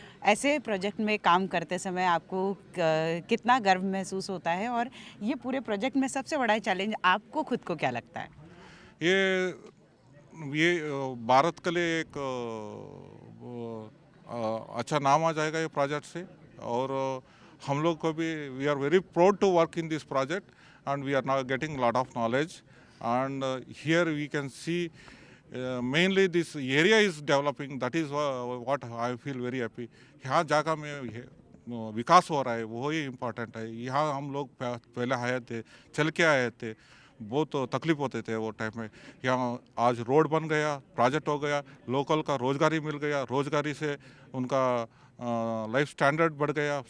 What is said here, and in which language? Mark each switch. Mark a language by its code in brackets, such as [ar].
[hi] ऐसे प्रोजेक्ट में काम करते समय आपको कितना गर्व महसूस होता है और ये पूरे प्रोजेक्ट में सबसे बड़ा चैलेंज आपको खुद को क्या लगता है? ये भारत के लिए एक अच्छा नाम आ जाएगा ये प्रोजेक्ट से. और हम लोग को भी [en] We are very proud to work in this project and we are now getting lot of knowledge. And here we can see mainly this area is developing. That is what I feel very happy. [hi] यहाँ जगह में विकास हो रहा है वो ही important है. यहाँ हम लोग पहले आए थे, चल के आए थे, बहुत तकलीफ होते थे वो टाइम में. यहाँ आज रोड बन गया, प्रोजेक्ट हो गया, लोकल का रोजगारी मिल गया, रोजगारी से उनका लाइफ स्टैंडर्ड बढ़ गया.